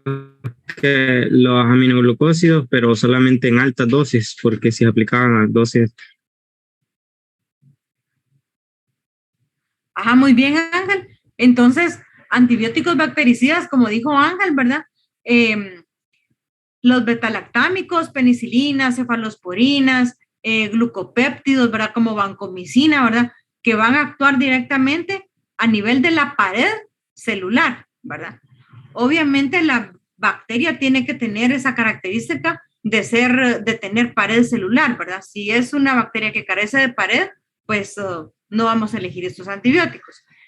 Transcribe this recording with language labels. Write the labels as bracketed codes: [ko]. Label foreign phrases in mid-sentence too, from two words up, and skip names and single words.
[es] Los aminoglucósidos, pero solamente en altas dosis, porque si aplicaban a dosis. Ajá, muy bien, Ángel. Entonces, antibióticos bactericidas, como dijo Ángel, ¿verdad? Los betalactámicos, penicilinas, cefalosporinas, glucopéptidos, ¿verdad?, como vancomicina, ¿verdad?, que van a actuar directamente a nivel de la pared celular, ¿verdad? Obviamente la bacteria tiene que tener esa característica de tener pared celular, ¿verdad? Si es una bacteria que carece de pared, pues no vamos a elegir estos antibióticos.